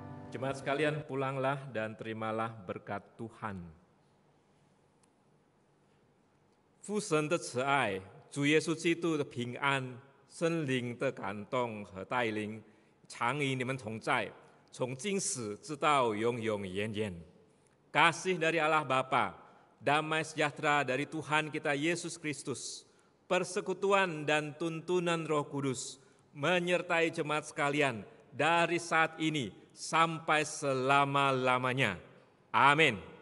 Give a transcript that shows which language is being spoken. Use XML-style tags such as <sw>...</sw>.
<id>Jemaat sekalian, pulanglah dan terimalah berkat Tuhan.</id> <zh>父神的慈爱，主耶稣基督的平安，圣灵的感动和带领，常与你们同在，从今时直到永永远远。</zh> <id>Kasih dari Allah Bapa, damai sejahtera dari Tuhan kita Yesus Kristus, persekutuan dan tuntunan Roh Kudus menyertai jemaat sekalian dari saat ini sampai selama-lamanya. Amin.</id>